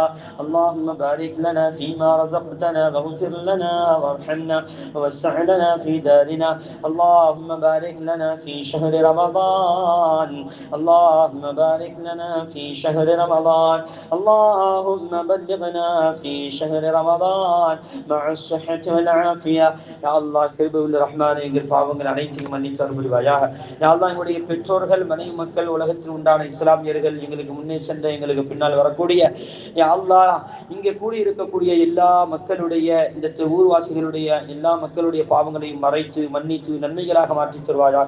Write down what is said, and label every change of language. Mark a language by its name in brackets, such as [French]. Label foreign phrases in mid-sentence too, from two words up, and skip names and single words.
[Arabic] اللهم بارك لنا فيما رزقتنا واغفر لنا وارحمنا ووسع لنا في دارنا. اللهم بارك لنا في شهر رمضان، اللهم بارك لنا في شهر رمضان، اللهم بلغنا في شهر رمضان مع الصحة والعافية. يا الله [Tamil] கிருபையுள்ள ரஹ்மானே, எங்கள் பாவங்கள் அனைத்தையும் மன்னித்து அருள் புரிவாயாக. [Arabic] يا الله, [Tamil] எங்களுடைய பெற்றோர்கள், மனைவி மக்கள், உலகத்தில் உண்டான இஸ்லாமியர்கள், எங்களுக்கு முன்னே சென்ற எங்களுக்கு பின்னால் வரக்கூடிய [Arabic] يا الله [Tamil] இங்கே கூடி இருக்கக்கூடிய எல்லா மக்களுடைய, இந்த ஊர்வாசிகளுடைய எல்லா மக்களுடைய பாவங்களையும் மறைத்து மன்னித்து நன்மைகளாக மாற்றி தருவாயாக.